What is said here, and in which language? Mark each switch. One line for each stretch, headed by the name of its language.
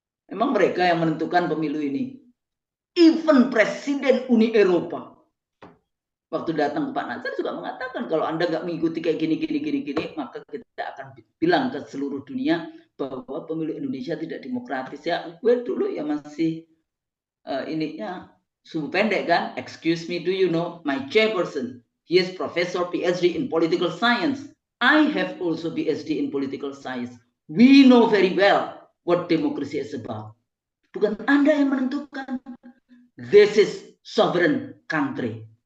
Indonesian: Memang mereka yang menentukan pemilu ini. Even Presiden Uni Eropa waktu datang ke Pak Nasir juga mengatakan, kalau Anda nggak mengikuti kayak gini, maka kita akan bilang ke seluruh dunia bahwa pemilu Indonesia tidak demokratis. Ya, gue dulu ya masih ininya sumbu pendek kan.
English: Excuse me, do you know my chairperson? He is professor PhD in political science. I have also PhD in political science. We know very well what democracy is about.
Indonesian: Bukan Anda yang menentukan.
English: This is sovereign country.